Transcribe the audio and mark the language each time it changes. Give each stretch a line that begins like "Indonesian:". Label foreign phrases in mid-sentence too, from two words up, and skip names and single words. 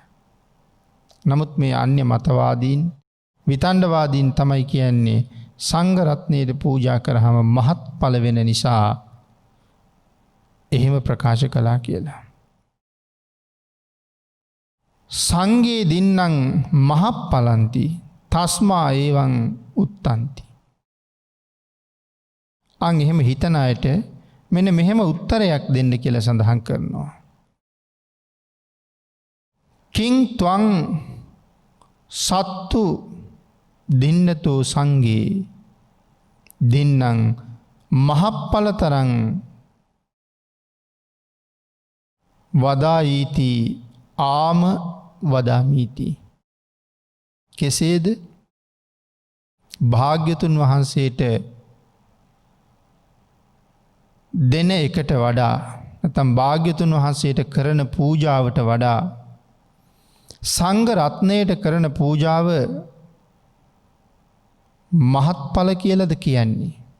Sinhala: නමුත් මේ අන්‍ය මතවාදීන් විතණ්ඩවාදීන් තමයි කියන්නේ සංඝ රත්නයට පූජා කරාම මහත්ඵල වෙන නිසා එහෙම ප්‍රකාශ කළා කියලා.
Pali: සංඝේ දින්නම් මහප්පලන්ති තස්මා ඒවං උත්තන්ති.
Sinhala: අන් එහෙම හිතන අයට මෙන්න මෙහෙම උත්තරයක් දෙන්න කියලා සඳහන් කරනවා.
Pali: කිං ත්වං සත්තු දින්නතෝ සංඝේ දින්නම් මහප්පලතරං වදායිති ආම වදාමීති.
Sinhala: කෙසේද භාග්‍යතුන් වහන්සේට දෙන එකට වඩා නැත්නම් භාග්‍යතුන් වහන්සේට කරන පූජාවට වඩා සංඝ රත්නයට කරන පූජාව මහත්ඵල කියලාද කියන්නේ?